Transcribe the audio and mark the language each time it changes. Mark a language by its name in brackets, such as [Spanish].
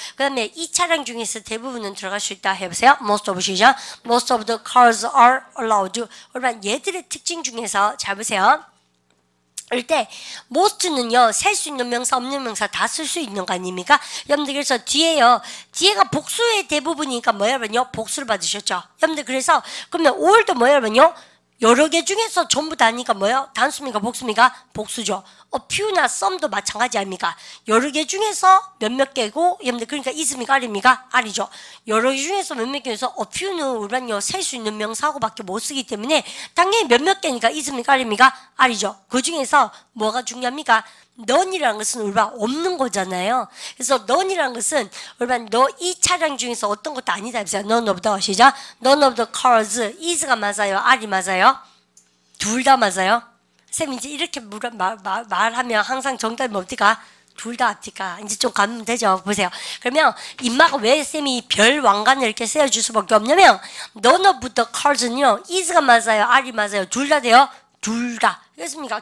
[Korean] 그 다음에 이 차량 중에서 대부분은 들어갈 수 있다 해보세요. [English] most of [Korean] 시작. [English] most of the cars are allowed. [Korean] 우리는 얘들의 특징 중에서 잘 보세요. 그럴 때 most는요 셀 수 있는 명사 없는 명사 다 쓸 수 있는 거 아닙니까? 여러분들 그래서 뒤에가 복수의 대부분이니까 뭐예요 여러분요? 복수를 받으셨죠. 여러분들 그래서 그러면 all도 뭐예요 여러분요? 여러 개 중에서 전부 다니까 뭐예요? 단수입니까 복수입니까? 복수죠. few나 some도 마찬가지 아닙니까? 여러 개 중에서 몇몇 개고 여러분들 그러니까 is입니까? R입니까? R이죠. 여러 개 중에서 몇몇 개에서 few는 우리는요 셀 수 있는 명사하고밖에 못 쓰기 때문에 당연히 몇몇 개니까 is입니까? R입니까? R이죠. 그 중에서 뭐가 중요합니까? none이라는 것은 우리가 없는 거잖아요. 그래서 none이라는 것은 우리가 너 이 차량 중에서 어떤 것도 아니다. [English] none of the [Korean] 시작. [English] none of the cars is가 [Korean] 맞아요. R이 맞아요. 둘 다 맞아요. 쌤 이제 이렇게 말하면 항상 정답이 뭡니까? 둘 다 앞니까? 이제 좀 가면 되죠. 보세요. 그러면 임마가 왜 쌤이 별 왕관을 이렇게 세워줄 수밖에 없냐면 [English] none of the cars [Korean] 는요 is가 맞아요. R이 맞아요. 둘 다 돼요. 둘 다. 그렇습니까?